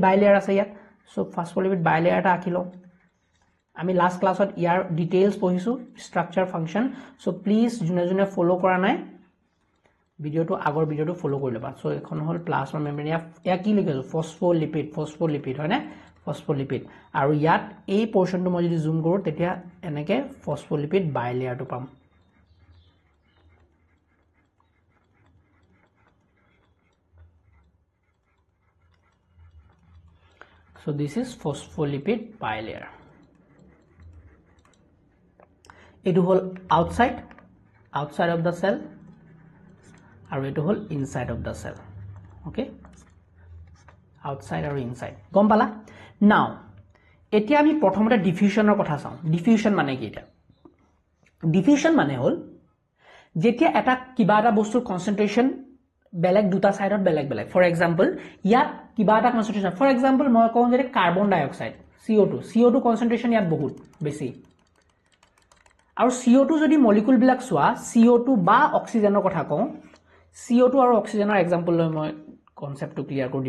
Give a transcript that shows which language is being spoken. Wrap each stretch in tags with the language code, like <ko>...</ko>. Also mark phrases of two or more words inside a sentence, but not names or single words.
<as>বাইলেয়াৰ আছে ইয়াত সো</as> <en>phospholipid bilayer</en> <as>এটা আঁকিলো আমি</as> <en>last class</en> <as>ইয়াৰ ডিটেইলছ পঢ়িছো</as> <en>structure function so please</en> <as>জুনে ফলো কৰা নাই ভিডিওটো আগৰ ভিডিওটো ফলো কৰি লবা সো এখন হল</as> <en>plasma membrane</en> <as>ইয়া কি লিখিছো ফসফোলিপিড হয় না ফসফোলিপিড আৰু ইয়াত এই পোৰশনটো মই যদি জুম কৰো তেতিয়া এনেকে</as> <en>phospholipid bilayer</en> <as>পাম</as> <en>so this is phospholipid bilayer</en> <as>এইটো হ'ল</as> <en>outside of the cell</en> <as>আৰু এইটো হ'ল</as> <en>inside of the cell okay</en> <as>outside aru inside গম পালা now এতিয়া আমি প্ৰথমতে diffusion ৰ কথা চাওঁ diffusion মানে কি এটা diffusion মানে হ'ল যেতিয়া এটা কিবা এটা বস্তুৰ concentration বেলেগ দুটা সাইডত বেলেগ</as> <en>for example</en> <as>ইয়াত কিবা এটা কনসেন্ট্রেশন</as> <en>for example</en> <as>মই কওঁ যে</as> <en>carbon dioxide CO2 concentration</en> <as>ইয়াত বহুত বেছি আৰু CO2 যদি মলিকুল বিলাক সোৱা CO2 বা অক্সিজেনৰ কথা কওঁ CO2 আৰু অক্সিজেনৰ এক্সাম্পল লৈ মই</as> <en>concept clear</en> <as>কৰো</as>